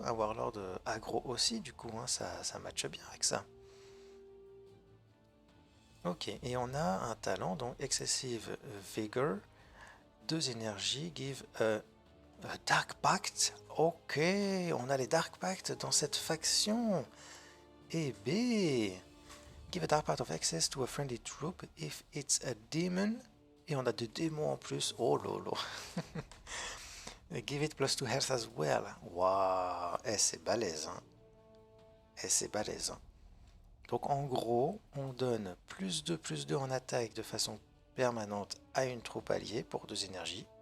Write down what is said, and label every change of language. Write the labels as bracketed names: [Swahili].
[French] Avoir Warlord aggro aussi, du coup, hein, ça matche bien avec ça. Ok, et on a un talent, donc Excessive Vigor, 2 énergies, [English] give a Dark Pact. [French] Ok, on a les Dark Pact dans cette faction. Eh B. [English] Give a Dark Pact of access to a friendly troop if it's a demon. [French] Et on a des démons en plus. Oh lolo. [English] Give it +2 health as well. [French] Waouh. Eh, c'est balèze, hein. Eh, c'est balèze, hein. Donc en gros, on donne +2/+2 en attaque de façon permanente à une troupe alliée pour 2 énergies.